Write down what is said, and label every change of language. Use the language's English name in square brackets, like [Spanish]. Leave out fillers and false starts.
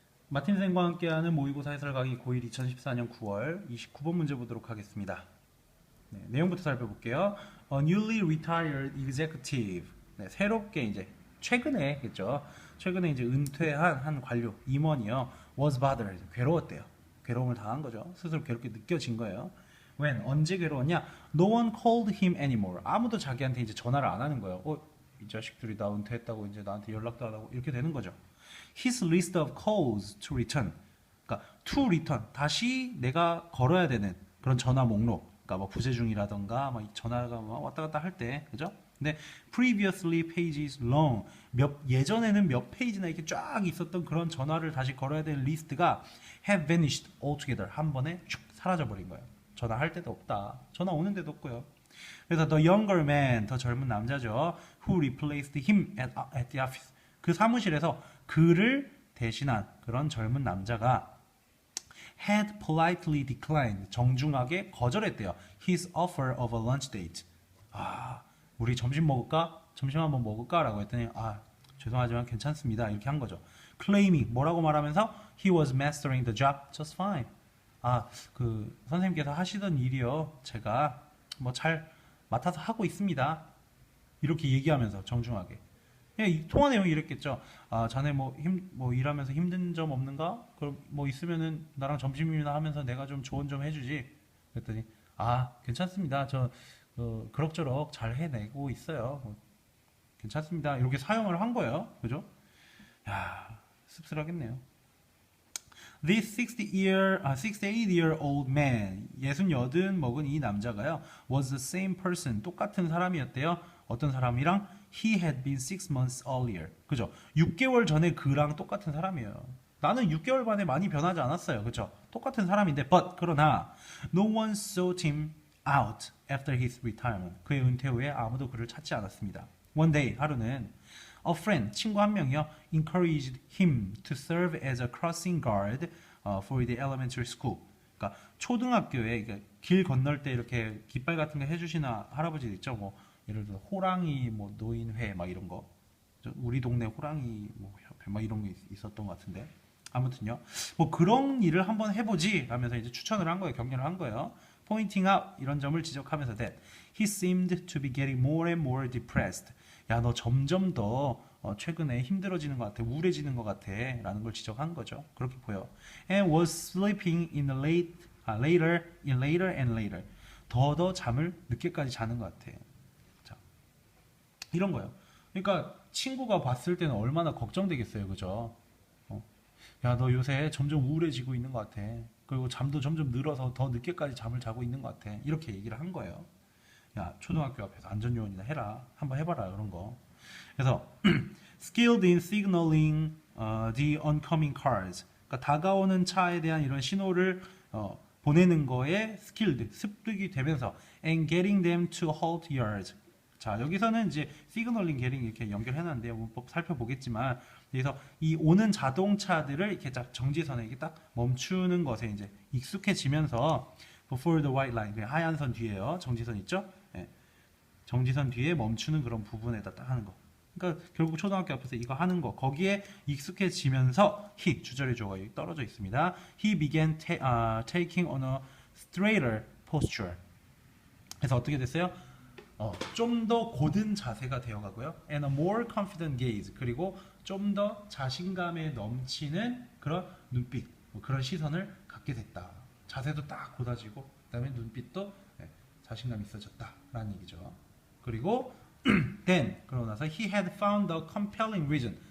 [Korean] 마틴 쌤과 함께하는 모의고사 해설 강의 고1 2014년 9월 29번 문제 보도록 하겠습니다. 네, 내용부터 살펴볼게요. [English] Newly retired executive. [Korean] 네, 새롭게 이제 최근에겠죠. 최근에 이제 은퇴한 한 관료 임원이요. [English] Was bothered. [Korean] 괴로웠대요. 괴로움을 당한 거죠. 스스로 괴롭게 느껴진 거예요. [English] When [Korean] 언제 괴로웠냐? [English] No one called him anymore. [Korean] 아무도 자기한테 이제 전화를 안 하는 거예요. 이 자식들이 나 은퇴했다고 이제 나한테 연락도 안 하고 이렇게 되는 거죠. [English] His list of calls to return. [Korean] 그러니까 [English] to return [Korean] 다시 내가 걸어야 되는 그런 전화 목록. 그러니까 뭐 부재 중이라던가 막 전화가 막 왔다 갔다 할 때, 그죠? 근데 [English] previously pages long [Korean] 예전에는 몇 페이지나 이렇게 쫙 있었던 그런 전화를 다시 걸어야 되는 리스트가 [English] have vanished altogether [Korean] 한 번에 쭉 사라져 버린 거예요. 전화할 때도 없다. 전화 오는 데도 없고요. 그래서 [English] the younger man [Korean] 더 젊은 남자죠. [English] who replaced him at the office. [Korean] 그 사무실에서 그를 대신한 그런 젊은 남자가 [English] had politely declined [Korean] 정중하게 거절했대요. [English] his offer of a lunch date. [Korean] 우리 점심 먹을까? 점심 한번 먹을까? 라고 했더니 죄송하지만 괜찮습니다. 이렇게 한 거죠. [English] claiming [Korean] 뭐라고 말하면서 [English] he was mastering the job just fine. [Korean] 그 선생님께서 하시던 일이요. 제가 뭐 잘 맡아서 하고 있습니다. 이렇게 얘기하면서 정중하게. 이 통화 내용이 이랬겠죠. 자네 뭐 일하면서 힘든 점 없는가? 그럼 뭐 있으면은 나랑 점심이나 하면서 내가 좀 조언 좀 해주지. 그랬더니 괜찮습니다. 저 그럭저럭 잘 해내고 있어요. 괜찮습니다. 이렇게 사용을 한 거예요. 그죠? 야, 씁쓸하겠네요. [English] This 68-year-old man, [Korean] 68 먹은 이 남자가요, [English] was the same person, [Korean] 똑같은 사람이었대요. 어떤 사람이랑? [English] He had been 6 months earlier. [Korean] 그죠? 6개월 전에 그랑 똑같은 사람이에요. 나는 6개월 만에 많이 변하지 않았어요. 그죠? 똑같은 사람인데, 그러나, [English] no one sought him out after his retirement. [Korean] 그의 은퇴 후에 아무도 그를 찾지 않았습니다. [English] One day, [Korean] 하루는, [English] a friend, [Korean] 친구 한 명이요, [English] encouraged him to serve as a crossing guard for the elementary school. [Korean] 그러니까 초등학교에 그러니까 길 건널 때 이렇게 깃발 같은 거 해주시는 할아버지 있죠. 뭐 예를 들어 호랑이 뭐 노인회 막 이런 거. 우리 동네 호랑이 뭐 협회 막 이런 게 있었던 것 같은데. 아무튼요. 뭐 그런 일을 한번 해보지 하면서 이제 추천을 한 거예요. 격려를 한 거예요. [English] Pointing out [Korean] 이런 점을 지적하면서 [English] that he seemed to be getting more and more depressed. [Korean] 야, 너 점점 더 최근에 힘들어지는 것 같아, 우울해지는 것 같아 라는 걸 지적한 거죠. 그렇게 보여. [English] And was sleeping in the later and later. [Korean] 더 잠을 늦게까지 자는 것 같아. 자, 이런 거예요. 그러니까 친구가 봤을 때는 얼마나 걱정되겠어요. 그죠? 야, 너 요새 점점 우울해지고 있는 것 같아. 그리고 잠도 점점 늘어서 더 늦게까지 잠을 자고 있는 것 같아. 이렇게 얘기를 한 거예요. 야, 초등학교 앞에서 안전요원이나 해라. 한번 해봐라, 그런 거. [English] 그래서, skilled in signaling the oncoming cars. [Korean] 그러니까 다가오는 차에 대한 이런 신호를 보내는 거에 skilled, 습득이 되면서, [English] and getting them to halt yards. [Korean] 자, 여기서는 이제 signaling, getting 이렇게 연결해놨는데요. 문법 살펴보겠지만, 그래서 이 오는 자동차들을 이렇게 딱 정지선에 이렇게 딱 멈추는 것에 이제 익숙해지면서, [English] before the white line, [Korean] 하얀 선 뒤에요. 정지선 있죠? 예. 정지선 뒤에 멈추는 그런 부분에다 딱 하는 거. 그러니까 결국 초등학교 앞에서 이거 하는 거 거기에 익숙해지면서 he 주절의 주어가 여기 떨어져 있습니다. [English] He began taking on a straighter posture. [Korean] 그래서 어떻게 됐어요? 좀 더 곧은 자세가 되어가고요. And a more confident gaze. 그리고 좀 더 자신감에 넘치는 그런 눈빛, 그런 시선을 갖게 됐다. 자세도 딱 곧아지고 그다음에 눈빛도 자신감 있어졌다라는 얘기죠. 그리고 [English] then [Korean] 그러고 나서 [English] he had found a compelling reason.